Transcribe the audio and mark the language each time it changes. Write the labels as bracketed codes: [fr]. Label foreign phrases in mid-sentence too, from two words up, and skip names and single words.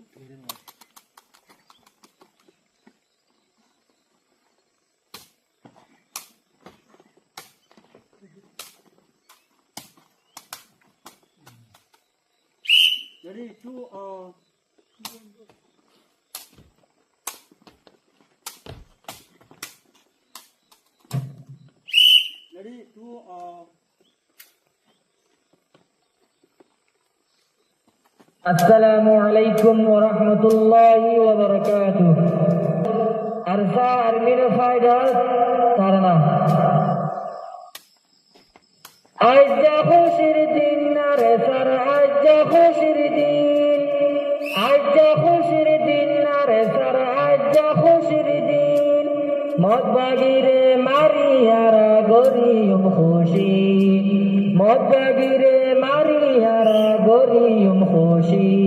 [en] Ready, two, ready, two, [ar] السلام عليكم ورحمة الله وبركاته. [en] Arsa Army Fighters Tarana. [rhg] Ajja khushir din nare sar ajja khushir din nare sar ajja khushir din mot bagire mariyara goriyum khushi mot bagire mariyara goriyum khushi